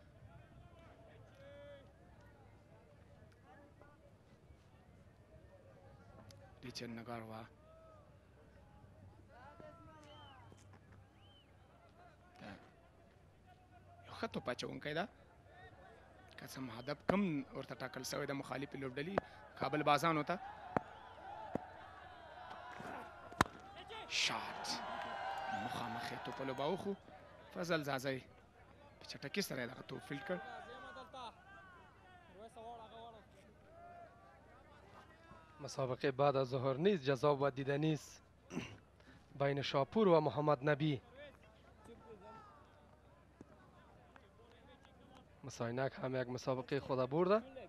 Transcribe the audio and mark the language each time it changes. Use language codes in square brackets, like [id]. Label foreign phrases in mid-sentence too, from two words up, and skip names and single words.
[ps] ریچارد نګاروا یو ښه توپ اچونکی ده، که څه هدف کم ورته ټاکل شوی د مخالفې لوبډلې کابل بازانو ته. شاټ مخامخ یې توپ لوباو خو فضل زازی په چټکۍ سره یې دغه توپ فیلډ کړ. [fa] مسابقه بعد از ظهر نیز جذاب و دیدنی است بین شاپور و محمد نبی. مساینک هم یک مسابقه خود برده.